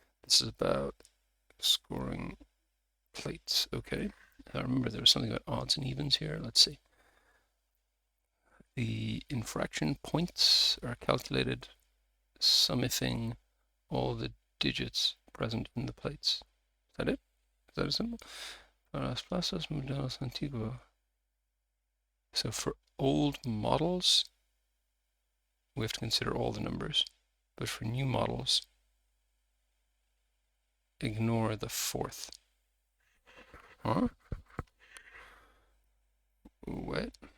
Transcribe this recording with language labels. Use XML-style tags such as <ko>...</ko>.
<en>This is about scoring plates. Okay. I remember there was something about odds and evens here. Let's see. The infraction points are calculated summifying all the digits present in the plates. Is that it? Is that a symbol?</en> <es>Para las plazas modelos antiguos.</es> <en>So for old models, we have to consider all the numbers. But for new models, ignore the 4th. Huh? What?</en>